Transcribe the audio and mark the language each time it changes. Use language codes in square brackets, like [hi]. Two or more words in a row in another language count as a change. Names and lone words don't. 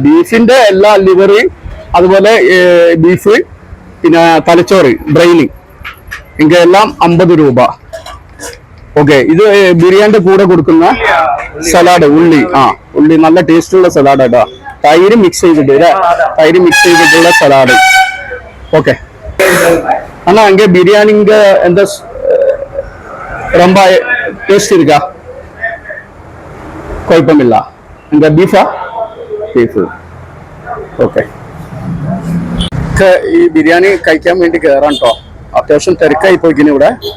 [ml] ബീഫിന്റെ എല്ലാ ലിവറ്, അതുപോലെ ബീഫ്, പിന്നെ തലച്ചോറ്, ബ്രെയിന്, എല്ലാം 50 രൂപ. ഓക്കെ, ഇത് ബിരിയാണിന്റെ കൂടെ കൊടുക്കുന്ന സലാഡ്, ഉള്ളി. ഉള്ളി നല്ല ടേസ്റ്റ് ഉള്ള സലാഡ് കേട്ടോ. തൈര് മിക്സ് ചെയ്തിട്ട് അല്ലേ? തൈര് മിക്സ് ചെയ്തിട്ടുള്ള സലാഡ്. ഓക്കെ, [ta] ஆனா அங்கே பிரியாணிங்க எந்த ரொம்ப டேஸ்ட் இருக்கா? குழப்பமில்ல. அங்க பீஃபா? [ml] ബീഫ്. ഓക്കെ, ഈ ബിരിയാണി കഴിക്കാൻ വേണ്ടി കയറാൻ കേട്ടോ. അത്യാവശ്യം തിരക്കായി പോയിക്കിന് ഇവിടെ.